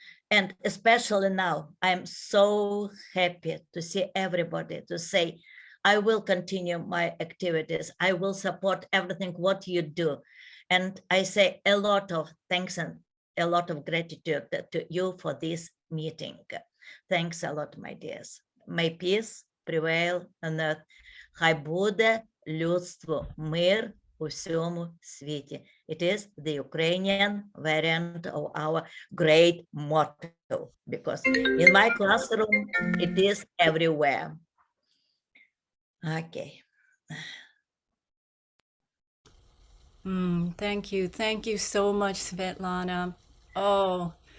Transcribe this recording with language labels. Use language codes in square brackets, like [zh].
[en] And especially now, I'm so happy to see everybody to say, I will continue my activities. I will support everything what you do. And I say a lot of thanks and a lot of gratitude to you for this meeting. Thanks a lot, my dears. May peace prevail on earth. [uk] Хай буде людство мир у всьому світі. [en] It is the Ukrainian variant of our great motto, because in my classroom, it is everywhere. Okay. Thank you. Thank you so much, Svetlana. Oh,